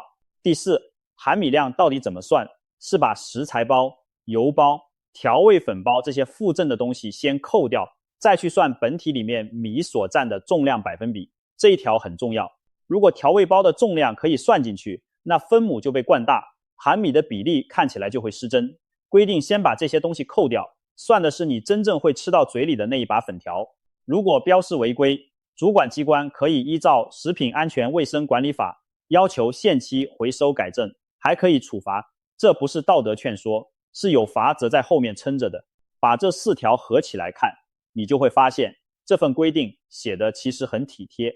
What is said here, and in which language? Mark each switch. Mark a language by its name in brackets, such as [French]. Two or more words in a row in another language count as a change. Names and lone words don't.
[Chinese] 第四，含米量到底怎麼算？是把食材包、油包、調味粉包這些附贈的東西先扣掉，再去算本體裡面米所占的重量百分比。這一條很重要。如果調味包的重量可以算進去，那分母就被慣大，含米的比例看起來就會失真。規定先把這些東西扣掉，算的是你真正會吃到嘴裡的那一把粉條。如果標示違規，主管機關可以依照《食品安全衛生管理法》要求限期回收改正，還可以處罰。這不是道德勸說，是有罰則在後面撐着的。把這4條合起來看，你就會發現這份規定寫的其實很體貼。